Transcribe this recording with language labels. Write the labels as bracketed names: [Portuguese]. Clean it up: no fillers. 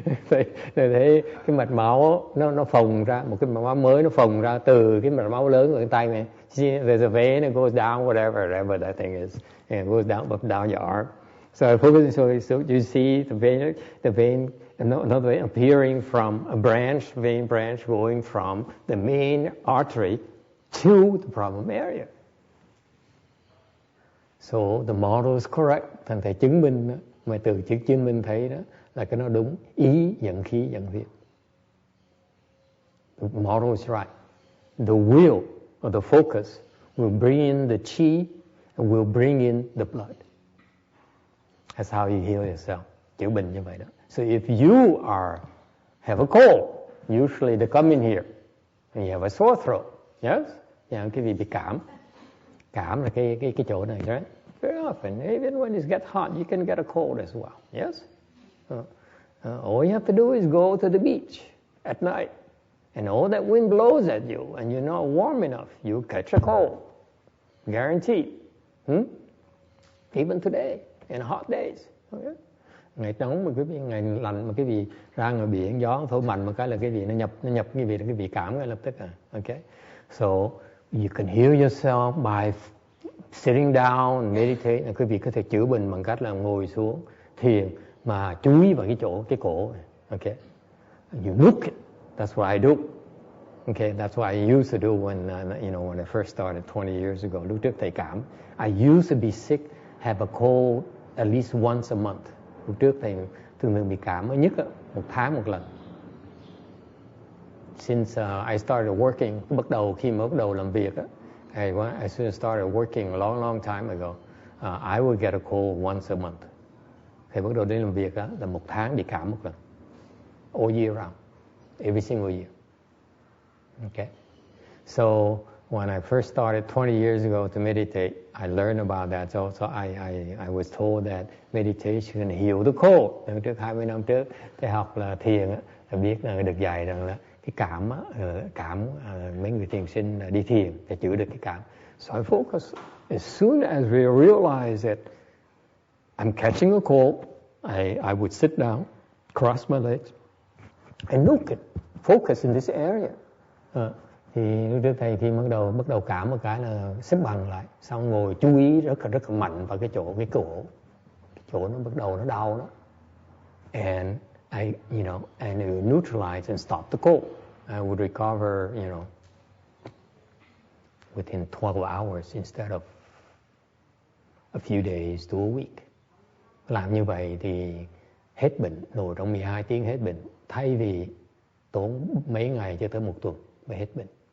[Vietnamese] Thì thấy cái mạch máu nó phồng ra, một cái mạch máu mới nó phồng ra từ cái mạch máu lớn ở cái tay này. [English] There's a vein that goes down, whatever that thing is, and it goes down up down your arm. So I focus. So you see the vein, another vein appearing from a vein branch going from the main artery to the problem area. So the model is correct. [Vietnamese] Thành thầy chứng minh đó, mà từ chữ chứng minh thấy đó là cái nó đúng. Ý dẫn khí dẫn huyết. [English] The model is right. The will or the focus will bring in the chi and will bring in the blood. That's how you heal yourself. [Vietnamese] Chữa bệnh như vậy đó. [English] So if you have a cold, usually they come in here and you have a sore throat. Yes? [Vietnamese] Cái vị bị cảm. Cảm là cái chỗ này, [English] right? Very often, even when it gets hot, you can get a cold as well. Yes? All you have to do is go to the beach at night, and all that wind blows at you, and you're not warm enough, you catch a cold. Guaranteed. Even today, in hot days. Okay? [Vietnamese] Ngày nóng mà quý vị, ngày lạnh mà cái vị ra ngoài biển, gió thổi mạnh một cái là cái vị nó nhập cái vị là cái vị cảm ngay lập tức. [English] Okay? So you can heal yourself by sitting down and meditate. [Vietnamese] Quý vị có thể chữa bệnh bằng cách là ngồi xuống thiền mà chú ý vào cái cổ. [English] Okay, you look it. That's what I do. Okay, that's what I used to do when I first started 20 years ago. [Vietnamese] Lúc trước thầy cảm, [English] I used to be sick, have a cold at least once a month. [Vietnamese] Lúc trước thầy thường bị cảm ở nhất một tháng một lần. [English] Since I started working, [Vietnamese] khi mà bắt đầu làm việc [English] I started working a long time ago. I would get a cold once a month. [Vietnamese] Khi bắt đầu đi làm việc là một tháng bị cảm một lần. [English] All year round, every single year. Okay. So when I first started 20 years ago to meditate, I learned about that. So I was told that meditation heal the cold. [Vietnamese] Trước 20 năm trước, thầy học là thiền là biết là được dạy rằng là cái cảm mấy người thiền sinh đi thiền để chữa được cái cảm. [English] So I focus. As soon as we realize that I'm catching a cold, I would sit down, cross my legs, and look it, focus in this area. [Vietnamese] Thì lúc trước thầy khi bắt đầu cảm một cái là xếp bằng lại, xong ngồi chú ý rất là mạnh vào cái cổ, cái chỗ nó bắt đầu nó đau đó. [English] And I neutralize and stop the cold. I would recover, within 12 hours instead of a few days to a week. [Vietnamese] Làm như vậy thì hết bệnh, ngồi trong 12 tiếng hết bệnh, thay vì tốn mấy ngày cho tới một tuần mới hết bệnh.